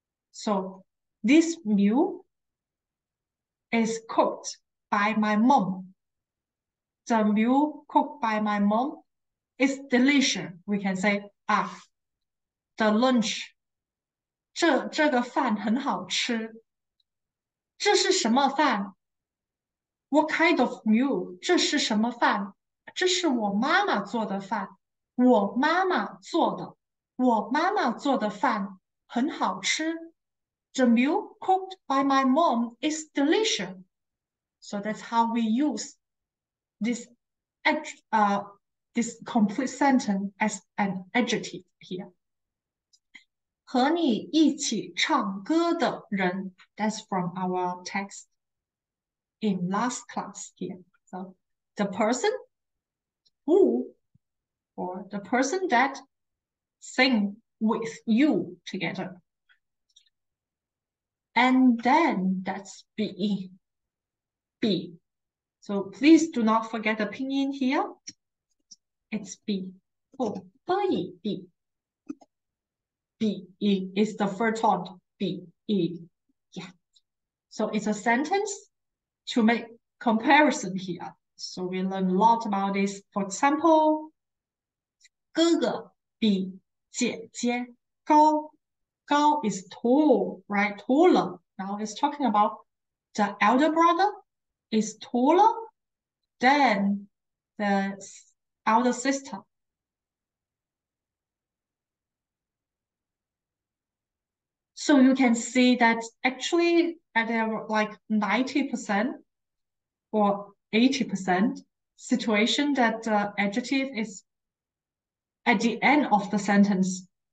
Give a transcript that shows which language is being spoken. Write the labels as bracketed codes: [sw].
[en] So this meal is cooked by my mom. The meal cooked by my mom is delicious. We can say, [zh] 的 lunch，这个饭很好吃。这是什么饭？ [en] What kind of meal？ [zh] 这是什么饭？这是我妈妈做的饭。我妈妈做的，我妈妈做的饭很好吃。 [en] The meal cooked by my mom is delicious. So that's how we use this uh, this complete sentence as an adjective here. [zh] 和你一起唱歌的人 [en] that's from our text in last class here. So the person who or the person that sing with you together. And then that's B. B. So please do not forget the pinyin here. It's B. Oh, B. B. B. E is the first tone. B. E. Yeah. So it's a sentence to make comparison here. So we learn a lot about this. [zh] For example, 哥哥比姐姐高。 [en] 高 is tall, right? Taller. Now it's talking about the elder brother is taller than the elder sister. So you can see that actually there were like 90% or 80% situation that the adjective is at the end of the sentence.